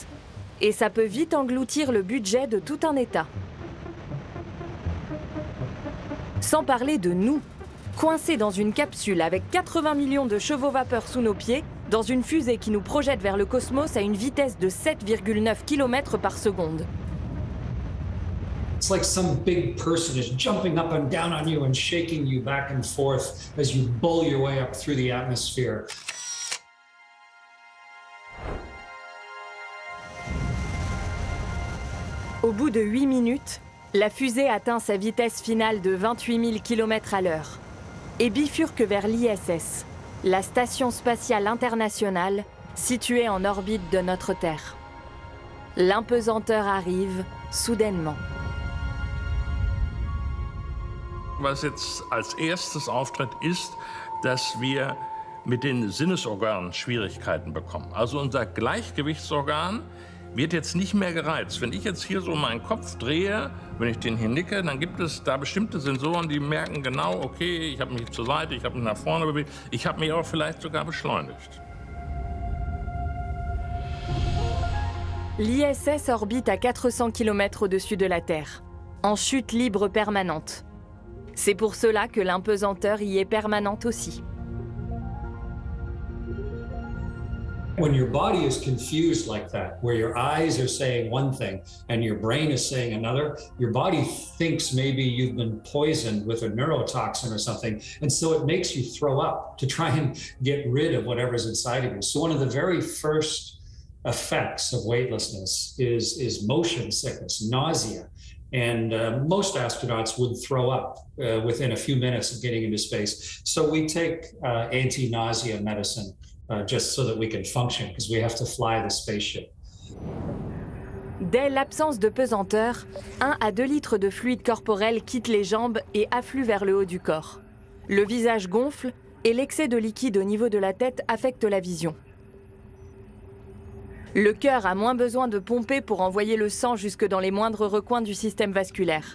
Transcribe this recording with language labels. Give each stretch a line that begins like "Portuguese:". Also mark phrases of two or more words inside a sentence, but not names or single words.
French: Et ça peut vite engloutir le budget de tout un État. Sans parler de nous, coincés dans une capsule avec 80 millions de chevaux vapeur sous nos pieds, dans une fusée qui nous projette vers le cosmos à une vitesse de 7,9 km par seconde.
English: It's like some big person is jumping up and down on you and shaking you back and forth as you bull your way up through the atmosphere.
French: Au bout de 8 minutes, la fusée atteint sa vitesse finale de 28 000 km/h et bifurque vers l'ISS, la Station spatiale internationale située en orbite de notre Terre. L'impesanteur arrive soudainement.
German: Was jetzt als erstes auftritt, ist, dass wir mit den Sinnesorganen Schwierigkeiten bekommen. Also unser Gleichgewichtsorgan wird jetzt nicht mehr gereizt. Wenn ich jetzt hier so meinen Kopf drehe, wenn ich den hier nicke, dann gibt es da bestimmte Sensoren, die merken genau, okay, ich habe mich zur Seite, ich habe mich nach vorne bewegt, ich habe mich auch vielleicht sogar beschleunigt.
French: L'ISS orbite à 400 km au-dessus de la Terre, en chute libre permanente. C'est pour cela que l'impesanteur y est permanente aussi.
English: When your body is confused like that, where your eyes are saying one thing and your brain is saying another, your body thinks maybe you've been poisoned with a neurotoxin or something, and so it makes you throw up to try and get rid of whatever's inside of you. So one of the very first effects of weightlessness is motion sickness, nausea. And most astronauts would throw up within a few minutes of getting into space. So we take anti-nausea medicine just so that we can function, because we have to fly the spaceship.
French: Dès l'absence de pesanteur, 1 à 2 litres de fluide corporel quittent les jambes et affluent vers le haut du corps. Le visage gonfle et l'excès de liquide au niveau de la tête affecte la vision. Le cœur a moins besoin de pomper pour envoyer le sang jusque dans les moindres recoins du système vasculaire.